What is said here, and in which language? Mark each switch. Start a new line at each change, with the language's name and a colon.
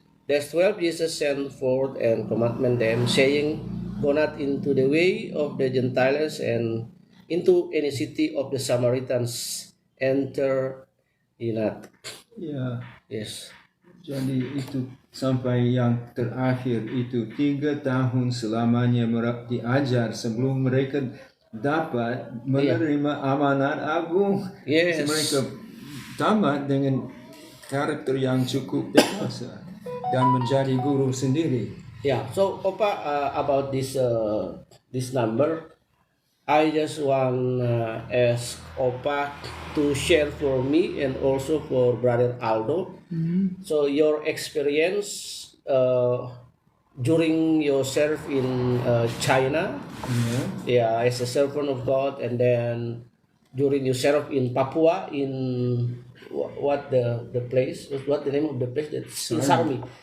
English: Thus 12 Jesus sent forth and commanded them, saying, Go not into the way of the Gentiles and into any city of the Samaritans. Enter ye not.
Indonesian: Ya.
English: Yes.
Indonesian: Jadi itu sampai yang terakhir itu 3 tahun selamanya diajar sebelum mereka dapat menerima amanat agung.
English: Yes.
Indonesian: Mereka tamat dengan karakter yang cukup dewasa dan menjadi guru sendiri.
English: Yeah. So Opa, about this number, I just want ask Opa to share for me and also for Brother Aldo. So your experience during your serve in China, as a servant of God, and then during your serve in Papua, in what the place? What the name of the place? That's in Sarmi.